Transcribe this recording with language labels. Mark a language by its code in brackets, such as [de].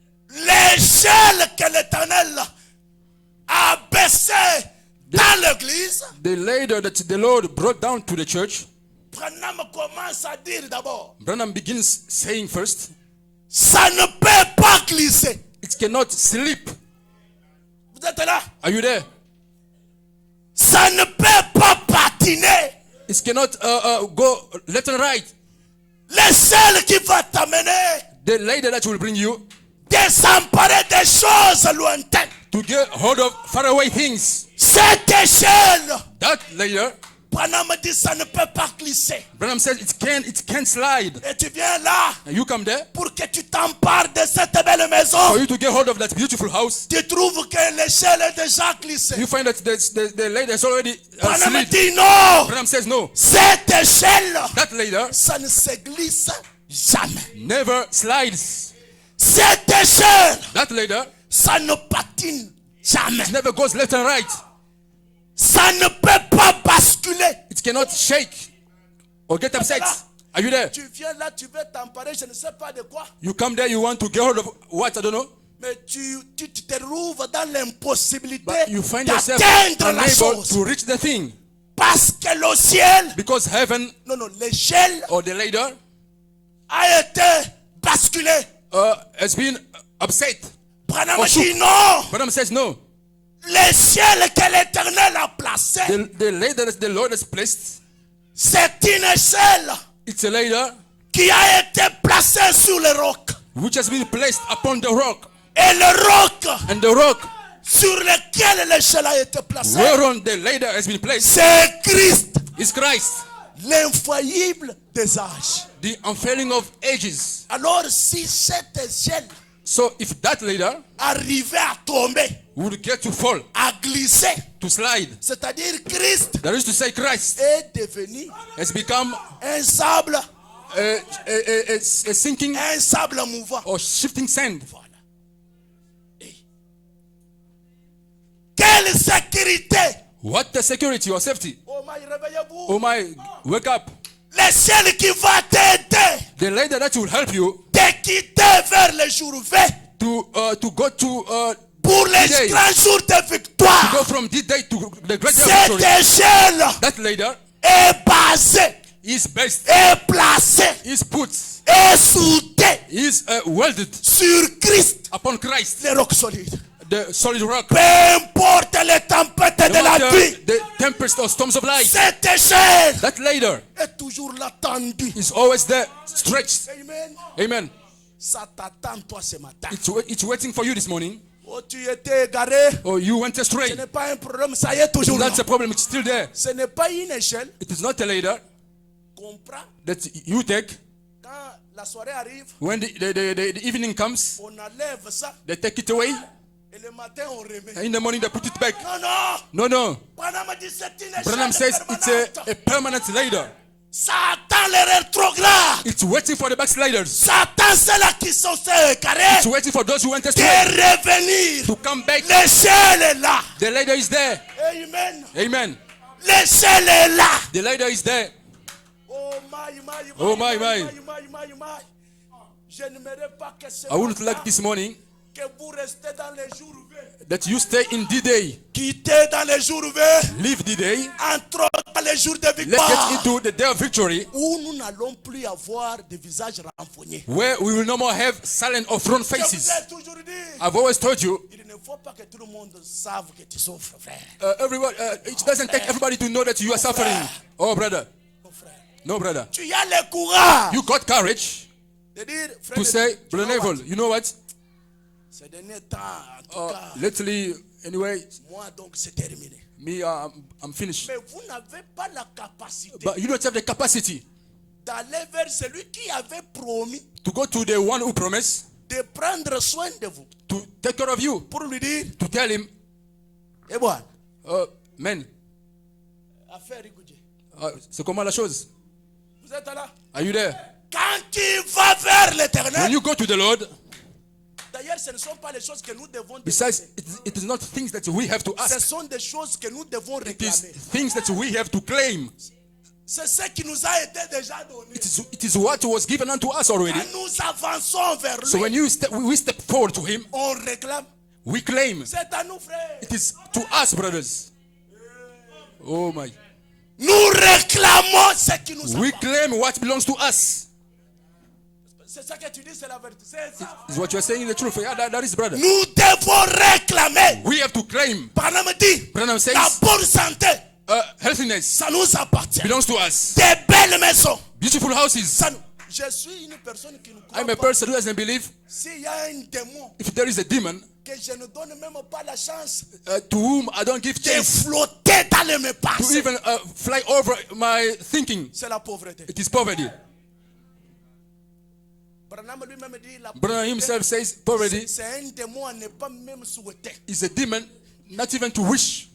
[fr] L'échelle que l'Éternel a baissée dans l'église, [en] The ladder that the Lord brought down to the church, [fr] Branham commence à dire d'abord, [en] Branham begins saying first, [fr] ça ne peut pas glisser. [en] it cannot slip. [fr] Vous êtes là? [en] Are you there? [fr] Ça ne peut pas patiner. [en] It cannot go left and right. [fr] L'échelle qui va t'amener [en] The ladder that will bring you [fr] de s'emparer des choses lointaines. [en] to get hold of faraway things. [fr] Cette échelle, [en] That ladder, [fr] Branham dit, ça ne peut pas glisser. [en] Branham says it can't slide. [fr] Et tu viens là [en] And you come there [fr] pour que tu t'empares de cette belle [en] for [fr] maison. [en] you to get hold of that beautiful house. [fr] Tu trouves que l'échelle est déjà glissée. [en] You find that the ladder is already [fr] Branham [en] slid. [fr] dit non. [en] Branham says no. [fr] Cette échelle, [en] That ladder [fr] ça ne se glisse jamais. [en] never slides. [fr] Cette échelle, [en] That ladder [fr] ça ne patine jamais. [en] never goes left and right. [fr] Ça ne peut pas basculer. [en] It cannot shake or get upset. Are you there? [fr] Tu viens là, tu veux t'emparer, je ne sais pas de quoi. [en] You come there, you want to get hold of what? I don't know. [fr] Mais tu te trouves dans l'impossibilité [en] But you find yourself [fr] d'atteindre la [en] unable [fr] chose. [en] to reach the thing. [fr] Parce que le ciel, [en] Because heaven [fr] non, l'échelle [en] or the ladder [fr] a été basculée. [en] has been upset. [fr] Branham [en] Oh, shoot. [fr] dit non. [en] Branham says no. [fr] Le ciel que l'Éternel a placé, [en] The ladder that the Lord has placed, [fr] c'est une échelle [en] it's a ladder [fr] qui a été placée sur le roc. [en] which has been placed upon the rock. [fr] Et le roc [en] And the rock [fr] sur lequel l'échelle a été placée, [en] whereon the ladder has been placed [fr] c'est Christ, [en] is Christ, [fr] l'infaillible des âges. [en] the unfailing of ages. [fr] Alors si cette échelle [en] So if that ladder [fr] arrivait à tomber, [en] would get to fall, [fr] à glisser, [en] to slide, [fr] c'est-à-dire Christ [en] that is to say Christ [fr] est devenu [en] has become [fr] un sable, [en] a sinking [fr] un sable mouvant. [en] or shifting sand. [fr] Voilà. Et quelle sécurité! [en] What the security or safety? Oh my, [fr] réveillez-vous. [en] Oh my, wake up. [fr] Le ciel qui va t'aider [en] The ladder that will help you [fr] de quitter vers le jour V [en] to go to [fr] pour les [en] Day. [fr] grands jours de [en] go [fr] victoire. [en] from this day to the great day of [fr] Cette [en] victory. [fr] échelle [en] That ladder [fr] est basée, [en] is based, [fr] est placée, [en] is put, [fr] est soudée [en] is welded [fr] sur Christ, [en] upon Christ, [fr] le roc solide. [en] the solid rock. [fr] Peu importe les tempêtes de [en] No [fr] la [en] matter [fr] vie, [en] the tempest or storms of life, [fr] cette échelle [en] that ladder [fr] est toujours là tendue. [en] is always there, stretched. [fr] Amen. [en] Amen. [fr] Ça t'attend toi ce matin. [en] It's waiting for you this morning. [fr] Oh, tu étais égaré. [en] Or you went [fr] Ce [en] astray. [fr] n'est pas un problème, ça y est toujours là. [en] That's a problem. It's still there. [fr] Ce n'est pas une échelle [en] It is not a ladder [fr] qu'on prend [en] that you take. [fr] quand la soirée arrive. [en] When the evening comes, [fr] On enlève ça [en] they take it away. [fr] et le matin on remet. [en] And in the morning, they put it back. [fr] Non, non. [en] No, no. [fr] Branham dit c'est une échelle [en] Branham says it's [fr] permanente. [en] a permanent ladder. [fr] Ça attend les rétrogrades. [en] It's waiting for the backsliders. [fr] Ça attend ceux-là qui sont carrés [en] It's waiting for those who went [fr] de [en] astray [fr] revenir. [en] to come back. [fr] L'échelle est là. [en] The ladder is there. [fr] Amen. [en] Amen. [fr] L'échelle est là. [en] The ladder is there. Oh my, my, my, Oh, my, my, my. my, my, my. [fr] Je n'aimerais pas que ce [en] I wouldn't [fr] matin, [en] like this morning [fr] que vous restez dans les jours V. [en] that you stay in D-Day. [fr] Quittez dans les jours V. [en] Leave D-Day. [fr] Entrons dans les jours de [en] Let's get [fr] victoire. [en] into the day of victory, [fr] Où nous n'allons plus avoir de visages renfrognés. [en] where we will no more have silent or thrown [fr] Je vous [en] faces. [fr] ai toujours dit, [en] I've always told you, [fr] il ne faut pas que tout le monde sache que tu souffres, frère. [en] it doesn't take everybody to know that you are suffering. Oh, brother. [fr] Mon frère. [en] No, brother. [fr] Tu as le courage [en] You got courage [fr] de dire, frère, [en] to say, tu know Brother what? Neville, you know what? [fr] Ces derniers temps, en tout cas, [en] Lately, anyway, [fr] moi donc c'est terminé. [en] me, I'm finished. [fr] Mais vous n'avez pas la capacité [en] But you don't have the capacity [fr] d'aller vers celui qui avait promis [en] to go to the one who promised [fr] de prendre soin de vous. [en] to take care of you, [fr] Pour lui dire, [en] to tell him, [fr] et voilà, [en] man, [fr] affaire Rigoudje. c'est comment la chose? Vous êtes là? [en] Are you there? [fr] Quand tu vas vers [en] When [fr] l'éternel, [en] you go to the Lord, [fr] d'ailleurs, ce ne sont pas les choses que nous devons [en] besides, [fr] demander. [en] it is not things that we have to [fr] Ce [en] ask. [fr] sont des choses que nous devons [en] It is [fr] réclamer. [en] things that we have to claim. [fr] C'est ce qui nous a été déjà donné. [en] It is what was given unto us already. [fr] Quand nous avançons vers [en] So when [fr] lui, [en] we step forward to him, [fr] on réclame. [en] we claim. [fr] C'est à nous, frère. [en] It is to us, brothers. Oh my. [fr] Nous réclamons ce qui nous [en] We [fr] appartient. [en] claim what belongs to us. [fr] C'est ça que tu dis, c'est la vérité. C'est ça. [en] Is what you are saying the truth? Yeah, that is, brother. [fr] Nous devons réclamer. [en] We have to claim. [fr] Branham dit, [en] Branham says, [fr] la bonne santé, [en] healthiness [fr] ça nous appartient. [en] belongs to us. [fr] Des belles maisons. [en] Beautiful houses. [fr] Ça nous... Je suis une personne qui ne croit [en] I'm a [fr] pas. [en] person who doesn't believe [fr] S'il y a un démon [en] if there is a demon [fr] que je ne donne même pas la chance [en] to whom I don't give [fr] de [en] chance [fr] flotter dans le [en] to [fr] passé, [en] even fly over my thinking. [fr] c'est la pauvreté. [en] It is poverty. [fr] Branham lui-même dit, la [en] Branham himself says poverty [fr] c'est un démon à ne pas même souhaiter. [en] is a demon, not even to wish.